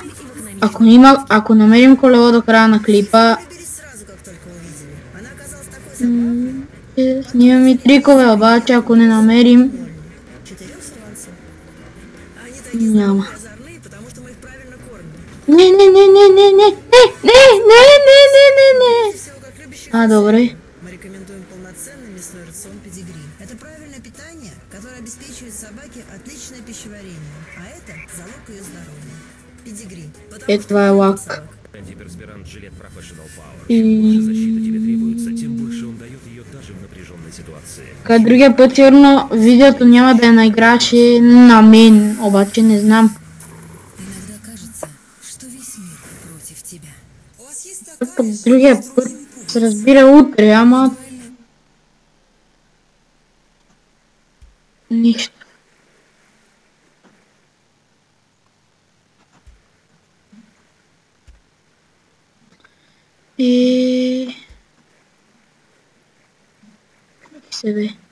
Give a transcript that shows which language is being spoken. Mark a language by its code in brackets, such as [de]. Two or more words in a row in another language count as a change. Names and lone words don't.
[bg] Ако намерим колело до края на клипа, снимам и трикове, обаче ако не намерим, няма. Не. Добре. [ru] Мы рекомендуем полноценный мясной рацион педигри. Это правильное питание, которое обеспечивает собаке отличное пищеварение, а это залог ее здоровья. Педигри. Это лак. Антиперспирант Gillette Professional Power. Чем больше защиты тебе требуется, тем больше он дает ее даже в напряженной ситуации. [bg] Като другия път сигурно видеото няма да наиграше на мен, обаче не знам. [ru] Иногда кажется, что весь мир против тебя. [bg] Другия път се разбира утре, ама нищо. Как се бе?